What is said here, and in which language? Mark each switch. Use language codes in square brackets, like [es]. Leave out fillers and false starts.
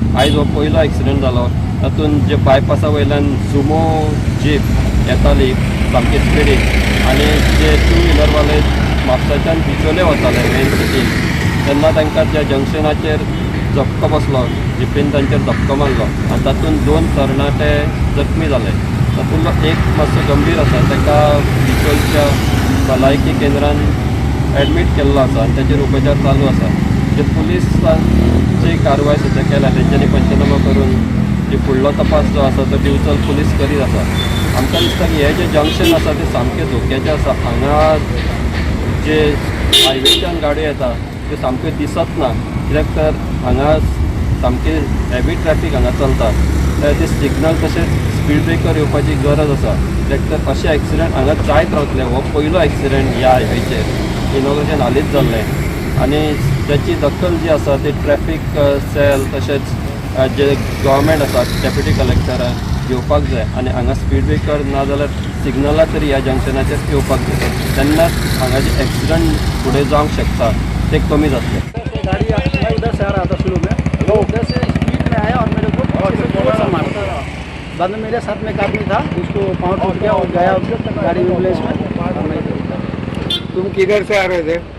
[kok] आयज हो पयलो एक्सिडेंट जालो. तातूंत जे बायपासा वयल्यान सुमो जीप येताली सामकी स्पिडीन आनी जे 2 व्हिलरवाले म्हापसाच्यान बिचोले वताले मेन सिटीन तेन्ना तांकां त्या जंक्शनाचेर झपको बसलो. जिपीन तांचेर धपको मारलो आनी तातूंत 2 तरणाटे जखमी जाले. तातूंतलो एक मातसो गंभीर आसा. ताका बिचोलच्या भलायकी केंद्रान एडमीट केल्लो आसा आनी ताचेर उपचार चालू आसा. जे पुलिसांची कारवाय सुद्दां केल्या. तेंच्यांनी पंचनामा करून जे फुडलो तपास जो आसा तो दिवचल पुलीस करीत आसा. आमकां दिसता की हे जे जंक्शन आसा ते सामकें धोक्याचें आसा. हांगा जे हायवेच्यान गाडयो येता त्यो सामक्यो दिसत ना. कित्याक तर हांगा सामकी हेवी ट्रॅफीक हांगा चलता. त्या खातीर सिग्नल तशेंच स्पीड ब्रेकर येवपाची गरज आसा. कित्याक तर अशे एक्सिडेंट हांगा जायत रावतले. हो पयलो एक्सिडेंट ह्या हायवेचेर इनॉग्रेशन हालींच जाल्लें आनी त्याची दखल जी आसा ती ट्रॅफीक सेल तशेंच जे गव्हर्मेंट आसा डेप्युटी कलेक्टरान घेवपाक जाय आनी हांगा स्पीड ब्रेकर ना जाल्यार सिग्नलां तरी ह्या जंक्शनाचेर येवपाक जाय. तेन्नाच हांगा जे एक्सिडेंट फुडें जावंक शकता ते कमी जातले. [hi] गाड़ी मैं उधर से आ रहा था शुरू में, वो उधर से स्पीड में आया और मेरे को जोर से मारा. बाद में मेरे साथ में एक आदमी था, उसको पाँव टूट गया और गया गाड़ी एम्बुलेंस में. तुम किधर से आ रहे थे?